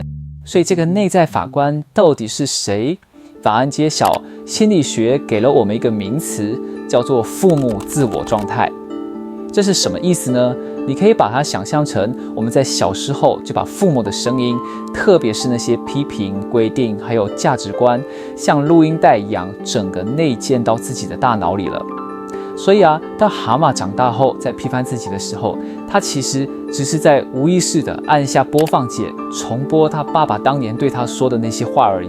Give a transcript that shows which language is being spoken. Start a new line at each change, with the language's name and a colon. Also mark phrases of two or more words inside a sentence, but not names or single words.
Chinese: 所以這個內在法官到底是誰？答案揭曉，心理學給了我們一個名詞，叫做父母自我狀態。這是什麼意思呢？你可以把它想象成我們在小時候就把父母的聲音，特別是那些批評、規定還有價值觀，像錄音帶一樣，整個內建到自己的大腦裡了。所以當蛤蟆長大後在批判自己的時候，他其實只是在無意識地按下播放鍵，重播他爸爸當年對他說的那些話而已。